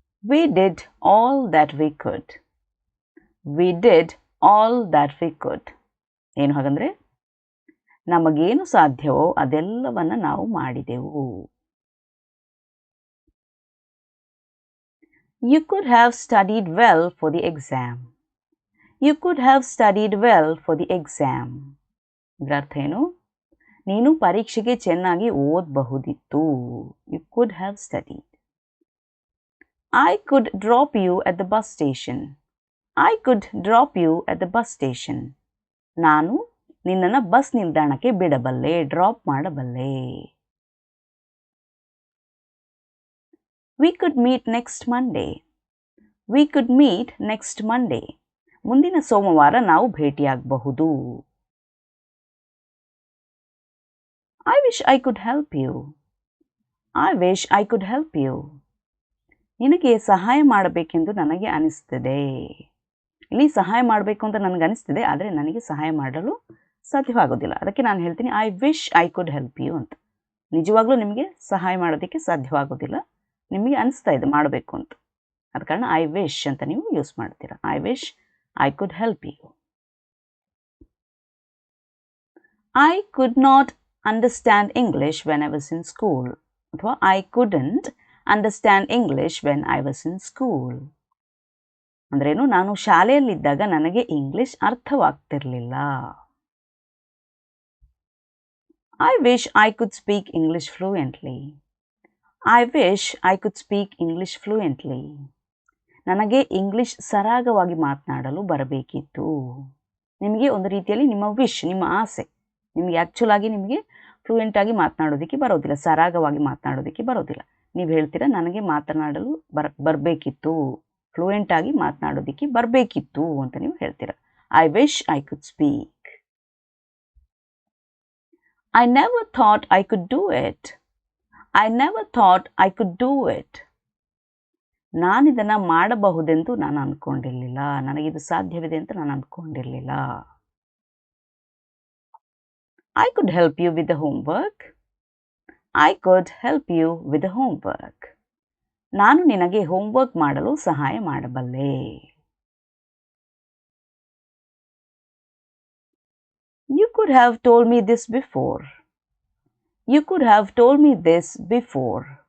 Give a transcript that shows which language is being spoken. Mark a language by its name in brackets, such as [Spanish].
[English] We did all that we could. We did all that we could. [Kannada] ಏನು ಹಾಗಂದ್ರೆ ನಮಗೇನು ಸಾಧ್ಯವೋ ಅದೆಲ್ಲವನ್ನ ನಾವು ಮಾಡಿದೆವು. [English] You could have studied well for the exam. You could have studied well for the exam. [Kannada] ಇದರ ಅರ್ಥ ಏನು? ನೀನು ಪರೀಕ್ಷೆಗೆ ಚೆನ್ನಾಗಿ ಓದಬಹುದಿತ್ತು. [English] You could have studied. I could drop you at the bus station. I could drop you at the bus station. [Kannada] ನಾನು ನಿನ್ನನ್ನು bus ನಿಲ್ದಾಣಕ್ಕೆ ಬಿಡಬಲ್ಲೆ, drop ಮಾಡಬಲ್ಲೆ. [English] We could meet next Monday. We could meet next Monday. [Kannada] ಮುಂದಿನ ಸೋಮವಾರ ನಾವು ಭೇಟಿಯಾಗಬಹುದು. [English] I wish I could help you. I wish I could help you. [Kannada] ನಿನಗೆ ಸಹಾಯ ಮಾಡಬೇಕೆಂದು ನನಗೆ ಅನಿಸ್ತಿದೆ. ಇಲ್ಲಿ ಸಹಾಯ ಮಾಡಬೇಕು ಅಂತ ನನಗೆ ಅನಿಸ್ತಿದೆ, ಆದರೆ ನನಗೆ ಸಹಾಯ ಮಾಡಲು ಸಾಧ್ಯವಾಗೋದಿಲ್ಲ. ಅದಕ್ಕೆ ನಾನು ಹೇಳ್ತೀನಿ [English] I wish I could help you [Kannada] ಅಂತ. ನಿಜವಾಗ್ಲೂ ನಿಮಗೆ ಸಹಾಯ ಮಾಡೋದಕ್ಕೆ ಸಾಧ್ಯವಾಗೋದಿಲ್ಲ, ನಿಮಗೆ ಅನಿಸ್ತಾ ಇದೆ ಮಾಡಬೇಕು ಅಂತ. ಅದ ಕಾರಣ ಐ ವಿಶ್ ಅಂತ ನೀವು ಯೂಸ್ ಮಾಡ್ತೀರಾ. [English] I wish I could help you. I could not understand English when I was in school. [Kannada] ಅಥವಾ [English] I couldn't understand English when I was in school. [Kannada] ಅಂದ್ರೇನು, ನಾನು ಶಾಲೆಯಲ್ಲಿದ್ದಾಗ ನನಗೆ English ಅರ್ಥವಾಗ್ತಿರ್ಲಿಲ್ಲ. [English] I wish I could speak English fluently. I wish I could speak English fluently. [Kannada] ನನಗೆ English ಸರಾಗವಾಗಿ ಮಾತನಾಡಲು ಬರಬೇಕಿತ್ತು. ನಿಮಗೆ ಒಂದು ರೀತಿಯಲ್ಲಿ ನಿಮ್ಮ ವಿಶ್, ನಿಮ್ಮ ಆಸೆ. ನಿಮಗೆ ಆ್ಯಕ್ಚುಲ್ ಆಗಿ ನಿಮಗೆ ಫ್ಲೂಯೆಂಟಾಗಿ ಮಾತನಾಡೋದಕ್ಕೆ ಬರೋದಿಲ್ಲ, ಸರಾಗವಾಗಿ ಮಾತನಾಡೋದಕ್ಕೆ ಬರೋದಿಲ್ಲ. ನೀವು ಹೇಳ್ತೀರಾ ನನಗೆ ಮಾತನಾಡಲು ಬರಬೇಕಿತ್ತು, ಫ್ಲೂಯೆಂಟಾಗಿ ಮಾತನಾಡೋದಕ್ಕೆ ಬರಬೇಕಿತ್ತು ಅಂತ ನೀವು ಹೇಳ್ತೀರಾ. [English] I wish I could speak. I never thought I could do it. I never thought I could do it. [Kannada] ನಾನಿದನ್ನು ಮಾಡಬಹುದೆಂದು ನಾನು ಅಂದ್ಕೊಂಡಿರಲಿಲ್ಲ, ನನಗಿದು ಸಾಧ್ಯವಿದೆ ಅಂತ ನಾನು ಅಂದ್ಕೊಂಡಿರಲಿಲ್ಲ. [English] I could help you with the homework. I could help you with the homework. [Kannada] ನಾನು ನಿನಗೆ homework ಮಾಡಲು ಸಹಾಯ ಮಾಡಬಲ್ಲೆ. [English] You could have told me this before. You could have told me this before.